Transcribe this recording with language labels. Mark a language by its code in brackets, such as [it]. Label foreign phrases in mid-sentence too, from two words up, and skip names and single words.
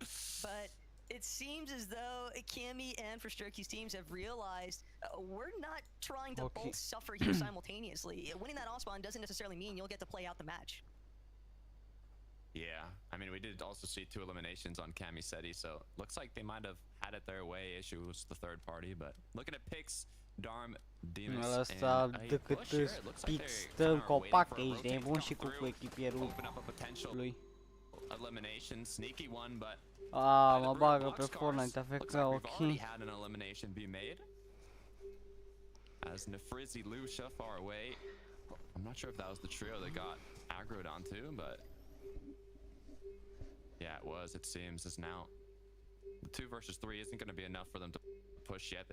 [en] But it seems as though Cammy and Shxrk's teams have realized we're not trying to both suffer here simultaneously. Winning that off spawn doesn't necessarily mean you'll get to play out the match. Yeah, I mean, we did also see 2 eliminations on Cammy, Seti, so looks like they might have had it their way. Issue was the third party, but looking at picks, Darm, Demus, [ro] Ăsta decât pix stă în copac, ești nebun și cu echipierul lui. [en] Elimination, sneaky one, but [ro] mă bagă pe Fortnite, AFK, [en] ok. Had an elimination be made. As Nefrizzi Lucia far away. I'm not sure if that was the trio that got aggroed onto, but yeah, it was, it seems, as now the 2 versus 3 isn't going to be enough for them to push yet.